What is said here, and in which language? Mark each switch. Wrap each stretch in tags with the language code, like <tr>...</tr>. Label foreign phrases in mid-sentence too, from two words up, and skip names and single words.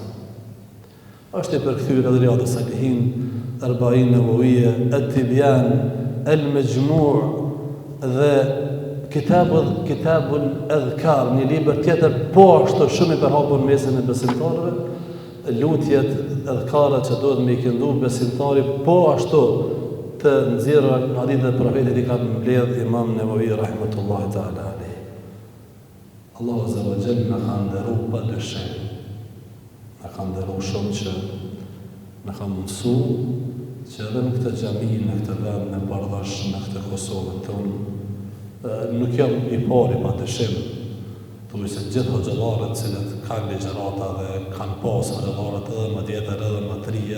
<sq>Është i përkthyer edhe Riyadhus Salihin, Arba'in Nevawiye, At-Tibyan, Al-Majmu' dhe Kitabul Adhkar, një libër tjetër po ashtu shumë i përhapur mesin e besimtarëve, lutjet adhkare që duhet me i këndu besimtari, po ashtu të nxjerrë hadithe të profetit I ka mbledh Imam Nevawi</sq> <ar>رحمة الله تعالى عليه.</ar> <sq>Allahu</sq> <ar>عز وجل</ar> <sq>na ka ndëruar pa dyshim. Na ka ndëruar shumë që na ka mundsu që edhe në këtë xhami, në këtë vend, në Bardhash, në këtë Kosovën tonë, nuk jam I pari pa dyshim. Thuaj se gjithë hoxhallarët cilët kanë ligjërata dhe kanë pas hoxhallarët edhe më tjetër edhe më të ri</sq>